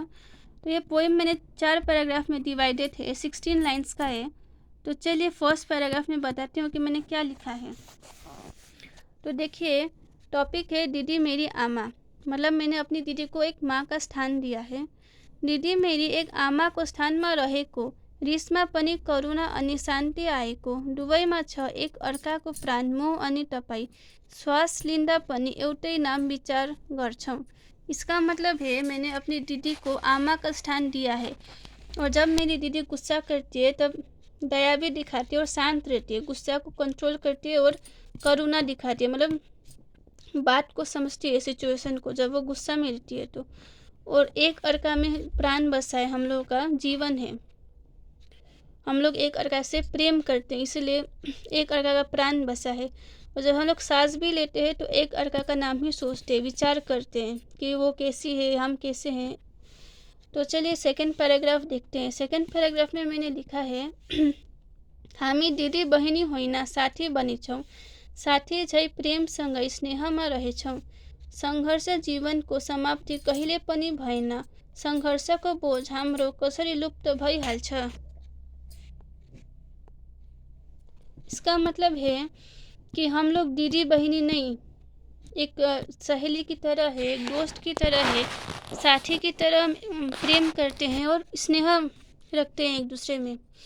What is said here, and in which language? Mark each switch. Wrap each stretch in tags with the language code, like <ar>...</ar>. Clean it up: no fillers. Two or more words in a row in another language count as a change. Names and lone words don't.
<hi>तो ये पोएम मैंने 4 पैराग्राफ में डिवाइडेड है, 16 लाइन्स का है। तो चलिए फर्स्ट पैराग्राफ में बताती हूँ कि मैंने क्या लिखा है। तो देखिए, टॉपिक है दीदी मेरी आमा। मतलब मैंने अपनी दीदी को एक माँ का स्थान दिया है।</hi> <ne>दीदी मेरी एक आमाको स्थानमा रहेको, रिसमा पनि करुणा अनि शान्ति आएको, दुवैमा छ एक अर्काको प्राण मोह अनि तपाईँ, श्वास लिँदा पनि एउटै नाम विचार गर्छौँ।</ne> <hi>इसका मतलब है मैंने अपनी दीदी को आमा का स्थान दिया है। और जब मेरी दीदी गुस्सा करती है तब दया भी दिखाती है और शांत रहती है, गुस्सा को कंट्रोल करती है और करुणा दिखाती है। मतलब बात को समझती है, सिचुएशन को, जब वो गुस्सा में रहती है तो। और एक अर्का में प्राण बसा है, हम लोगों का जीवन है, हम लोग एक अर्का से प्रेम करते हैं, इसलिए एक अर्का का प्राण बसा है। और जब हम लोग सांस भी लेते हैं तो एक अर्का का नाम ही सोचते हैं, विचार करते हैं कि वो कैसी है, हम कैसे हैं। तो चलिए सेकंड पैराग्राफ देखते हैं। सेकंड पैराग्राफ में मैंने लिखा है</hi> <ne>हामी दिदी बहिनी होइन साथी बनेछौँ, साथी झै प्रेमसँगै स्नेहमा रहेछौँ। सङ्घर्ष जीवनको समाप्ति कहिले पनि भएन, सङ्घर्षको बोझ हाम्रो कसरी लुप्त भइहाल्छ।</ne> <hi>इसका मतलब है कि हम लोग दीदी बहिनी नहीं, एक सहेली की तरह है, एक दोस्त की तरह है, साथी की तरह प्रेम करते हैं और स्नेह रखते हैं एक दूसरे में।</hi>